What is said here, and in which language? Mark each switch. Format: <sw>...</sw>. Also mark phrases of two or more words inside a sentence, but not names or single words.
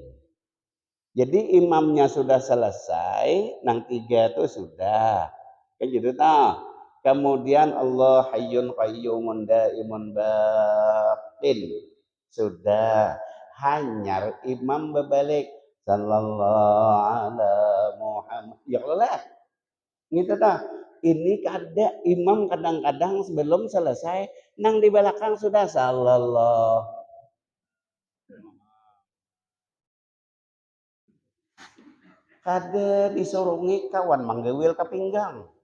<bjn>Jadi imamnya sudah selesai, nang 3 tuh sudah. Kan gitu tah.</bjn> <ar>Kemudian Allah حي قيوم دائم باق.</ar> <bjn>Sudah. Hanyar imam berbalik.</bjn> <ar>صلى الله على محمد. يا الله.</ar> <bjn>Gitu tah. Ini kada imam kadang-kadang sebelum selesai nang di belakang sudah sallallahu. Kada disorongi kawan manggewil ke pinggang.</bjn>